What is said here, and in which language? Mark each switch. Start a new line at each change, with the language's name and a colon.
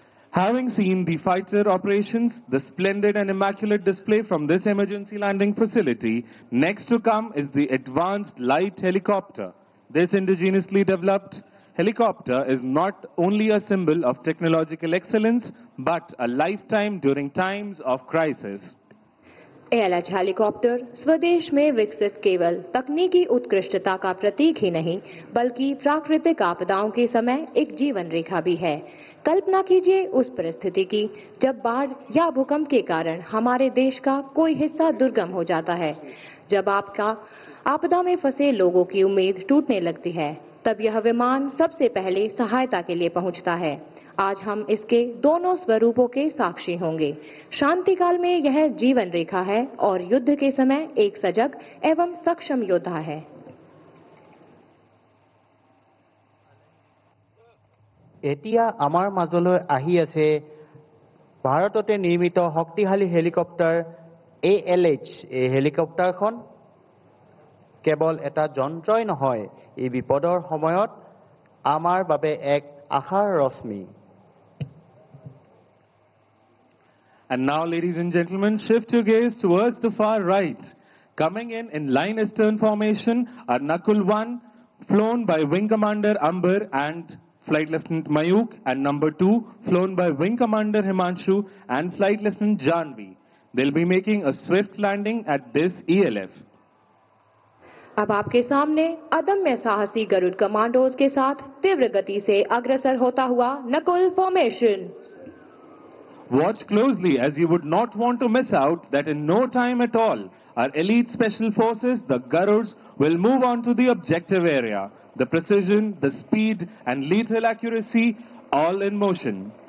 English: Having seen the fighter operations, the splendid and immaculate display from this emergency landing facility, next to come is the advanced light helicopter. This indigenously developed helicopter is not only a symbol of technological excellence, but a lifetime during times of crisis.
Hindi: ALH helicopter स्वदेश में विकसित केवल तकनीकी उत्कृष्टता का प्रतीक ही नहीं बल्कि प्राकृतिक आपदाओं के समय एक जीवन रेखा भी है। कल्पना कीजिए उस परिस्थिति की जब बाढ़ या भूकंप के कारण हमारे देश का कोई हिस्सा दुर्गम हो जाता है। जब आपदा में फंसे लोगों की उम्मीद टूटने लगती है, तब यह विमान सबसे पहले सहायता के लिए पहुंचता है। आज हम इसके दोनों स्वरूपों के साक्षी होंगे। शांति काल में यह जीवन रेखा है और युद्ध के समय एक सजग एवं सक्षम योद्धा है।
Assamese: এতিয়া আমাৰ মাজলৈ আহি আছে ভাৰততে নিৰ্মিত শক্তিশালী হেলিকপ্টাৰ ALH। এই হেলিকপ্টাৰখন কেৱল এটা যন্ত্ৰই নহয়, এই বিপদৰ সময়ত আমাৰ বাবে এক আশাৰ ৰশ্মি।
English: And now, ladies and gentlemen, shift your gaze towards the far right. Coming in line astern formation are Nakul 1, flown by Wing Commander Amber and Flight Lieutenant Mayuk, and number 2, flown by Wing Commander Himanshu and Flight Lieutenant Janvi. They'll be making a swift landing at this ELF.
Hindi: अब आपके सामने अदम्य साहसी Garuda commandos के साथ तीव्र गति से अग्रसर होता हुआ Nakul formation.
English: Watch closely, as you would not want to miss out that in no time at all, our elite special forces, the Garuds, will move on to the objective area. The precision, the speed and lethal accuracy, all in motion.